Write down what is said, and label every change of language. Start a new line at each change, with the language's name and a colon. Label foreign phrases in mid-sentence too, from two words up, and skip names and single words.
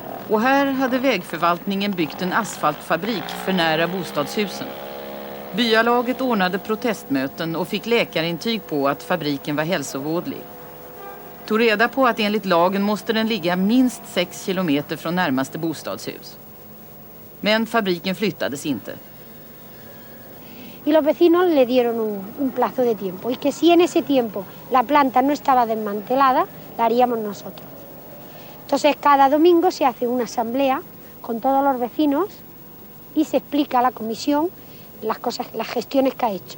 Swedish: Och här hade vägförvaltningen byggt en asfaltfabrik för nära bostadshusen. Byalaget ordnade protestmöten och fick läkarintyg på att fabriken var hälsovådlig. Tog reda på att enligt lagen måste den ligga minst 6 kilometer från närmaste bostadshus. Men fabriken flyttades inte.
Spanish: Y los vecinos le dieron un plazo de tiempo y que si en ese tiempo la planta no estaba desmantelada, la haríamos nosotros. Entonces cada domingo se hace una asamblea con todos los vecinos y se explica a la comisión las gestiones que ha hecho.